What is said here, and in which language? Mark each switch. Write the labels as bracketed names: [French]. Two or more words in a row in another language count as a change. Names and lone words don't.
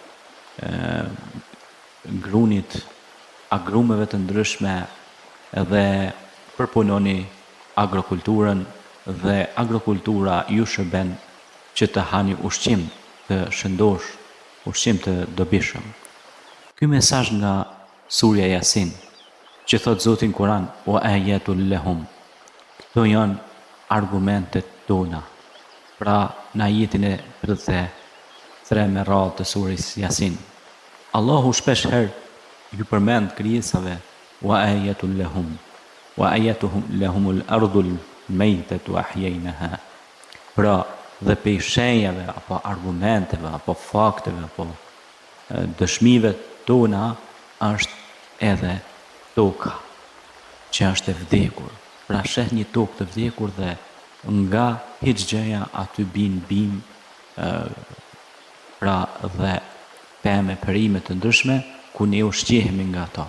[Albanian] grunit, agrumeve të ndryshme, dhe përpunoni agrokulturën, dhe agrokultura ju shërben që të hani ushqim të shëndosh, ushqim të dobishëm. Ky mesazh nga surja Yasin, që thot Zoti në Kur'an, [Arabic] وآية لهم. [Albanian] Këto janë argumentet tona. Pra në ajetin e 33 me radhë të surës Yasin, Allahu shpesh herë ju përmend krijesave [Arabic] وآية لهم, وآيتهم لهم الأرض الميتة أحييناها. [Albanian] Pra dhe pe shenjave apo argumenteve apo fakteve apo dëshmive tona është edhe toka që është e vdekur. Pra sheh një tokë të vdekur dhe nga hiç gjëja aty bin bim, pra dhe pemë, perime të ndryshme ku ne ushqehemi nga ato.